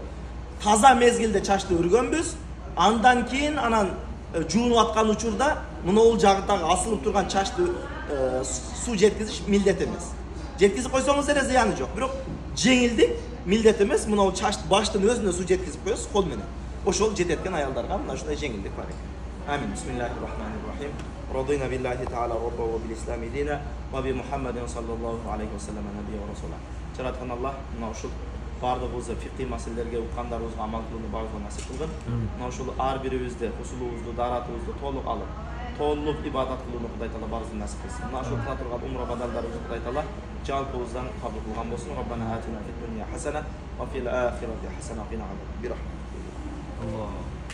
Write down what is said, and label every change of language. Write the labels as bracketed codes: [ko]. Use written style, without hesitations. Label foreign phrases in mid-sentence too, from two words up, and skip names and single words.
[ky] Таза мезгилде чачты өргөнбүз, андан кийин анан жуунуп аткан учурда мунул жагындагы асылып турган чачты суу жеткизиш милдет эмес. Жеткизип койсоңуз эле зыяны жок. Бирок жеңилдик милдет эмес, мунул чач баштын өзүнө суу жеткизип коесуз кол менен. Ошол жететкен аялдарга мына ушундай жеңилдик бар экен. Амин. [ar] بسم الله الرحمن الرحيم. رضينا بالله تعالى ربا وبالإسلام دينا وبمحمد صلى الله عليه وسلم نبيا ورسولا. [ky] Жараткан Аллах мына ушул бардыгыбызды фикый маселелерге уккандарыбызга амал кылууну баарыбызга насип кылгын. Мына ушул ар бирибизди усулубузду, даратыбызды толук алып, толук ибадат кылууну Кудай Таала баарыбызга насип кылсын. Мына ушул кыла турган умра бадалдарыбызды Кудай Таала жалпыбыздан кабыл кылган болсун. [ar] ربنا آتنا في الدنيا حسنة وفي الآخرة حسنة وقنا عذاب.